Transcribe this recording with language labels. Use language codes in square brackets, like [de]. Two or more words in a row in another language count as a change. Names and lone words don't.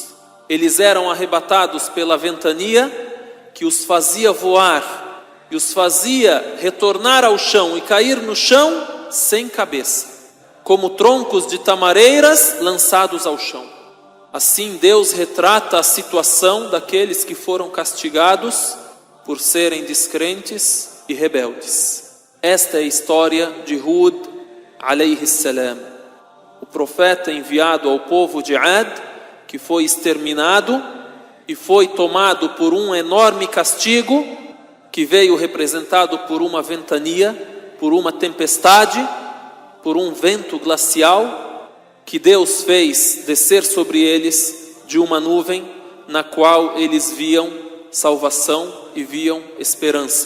[pt] Eles eram arrebatados pela ventania que os fazia voar e os fazia retornar ao chão e cair no chão sem cabeça, como troncos de tamareiras lançados ao chão. Assim Deus retrata a situação daqueles que foram castigados por serem descrentes e rebeldes. Esta é a história de Hud [ar] عليه السلام, [pt] o profeta enviado ao povo de Ad, que foi exterminado e foi tomado por um enorme castigo que veio representado por uma ventania, por uma tempestade, por um vento glacial que Deus fez descer sobre eles de uma nuvem na qual eles viam salvação e viam esperança.